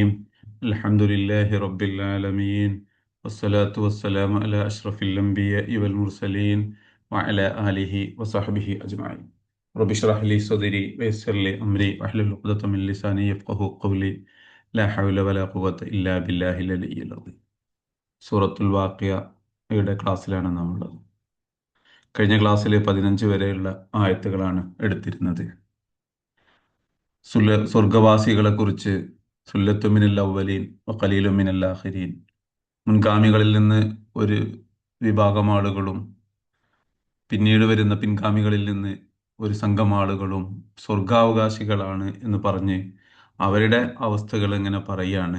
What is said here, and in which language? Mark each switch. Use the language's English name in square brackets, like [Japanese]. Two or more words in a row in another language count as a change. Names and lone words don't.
[Arabic] الحمد لله رب العالمين، والصلاة والسلام على أشرف الأنبياء والمرسلين وعلى آله وصحبه أجمعين. رب اشرح لي صدري ويسر لي أمري واحلل عقدة من لساني يفقه قولي. لا حول ولا قوة إلا بالله العلي العظيم. [Malayalam] സൂറത്തുൽ വാഖിയയുടെ ക്ലാസ്സിലാണ് നമ്മളുള്ളത്. കഴിഞ്ഞ ക്ലാസ്സിൽ 15 വരെയുള്ള ആയത്തുകളാണ് എടുത്തിരുന്നത്. സ്വർഗവാസികളെ കുറിച്ച് [Arabic] ثلة من الأولين وقليل من الآخرين, [Malayalam] മുൻഗാമികളിൽ നിന്ന് ഒരു വിഭാഗം ആളുകളും പിന്നീട് വരുന്ന പിൻഗാമികളിൽ നിന്ന് ഒരു സംഘം ആളുകളും സ്വർഗാവകാശികളാണ് എന്ന് പറഞ്ഞ് അവരുടെ അവസ്ഥകൾ എങ്ങനെ പറയാണ്.